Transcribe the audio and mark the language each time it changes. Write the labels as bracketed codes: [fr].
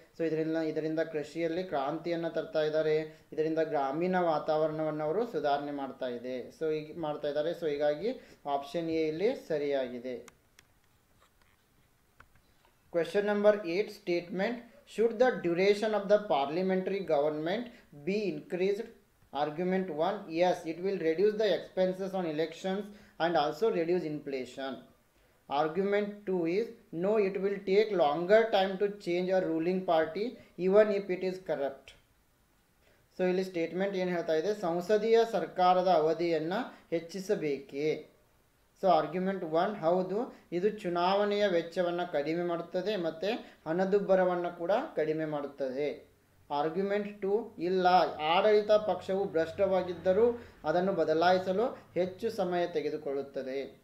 [kn] So ಇದರಿಂದ ಕೃಷಿಯಲ್ಲಿ ಕ್ರಾಂತಿಯನ್ನು ತರ್ತಾ ಇದ್ದಾರೆ. ಇದರಿಂದ ಗ್ರಾಮೀಣ ವಾತಾವರಣವನ್ನು ಅವರು ಸುಧಾರಣೆ ಮಾಡ್ತಾ ಇದ್ದಾರೆ. ಸೊ ಹೀಗಾಗಿ ಆಪ್ಷನ್ ಎ ಇಲ್ಲಿ ಸರಿಯಾಗಿದೆ. [en] Question number 8 statement, should the duration of the parliamentary government be increased. Argument 1, yes, it will reduce the expenses on elections and also reduce inflation. Argument 2 is, no, it will take longer time to change a ruling party even if it is corrupt. [kn] So ಇಲ್ಲಿ statement ಏನು ಹೇಳ್ತಾ ಇದೆ, ಸಂಸದೀಯ ಸರ್ಕಾರದ ಅವಧಿಯನ್ನು ಹೆಚ್ಚಿಸಬೇಕೇ. So argument 1, ಹೌದು ಇದು ಚುನಾವಣೆಯ ವೆಚ್ಚವನ್ನು ಕಡಿಮೆ ಮಾಡುತ್ತದೆ ಮತ್ತು ಹಣದುಬ್ಬರವನ್ನು ಕೂಡ ಕಡಿಮೆ ಮಾಡುತ್ತದೆ. ಆರ್ಗ್ಯುಮೆಂಟ್ 2, ಇಲ್ಲ ಆಡಳಿತ ಪಕ್ಷವು ಭ್ರಷ್ಟವಾಗಿದ್ದರೂ ಅದನ್ನು ಬದಲಾಯಿಸಲು ಹೆಚ್ಚು ಸಮಯ ತೆಗೆದುಕೊಳ್ಳುತ್ತದೆ.